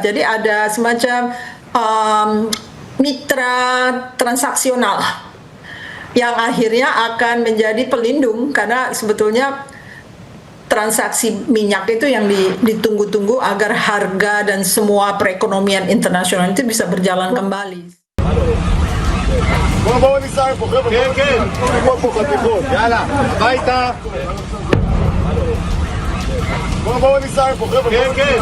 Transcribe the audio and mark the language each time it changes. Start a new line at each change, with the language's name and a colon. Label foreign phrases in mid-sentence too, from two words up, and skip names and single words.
Indonesian: Jadi ada semacam mitra transaksional yang akhirnya akan menjadi pelindung, karena sebetulnya transaksi minyak itu yang ditunggu-tunggu agar harga dan semua perekonomian internasional itu bisa berjalan kembali.
Hebrew: בואו ניסע פה, חבר'ה. כן, כן. תגמור פה חתיכות. יאללה, הביתה. בואו ניסע פה, חבר'ה. כן, כן.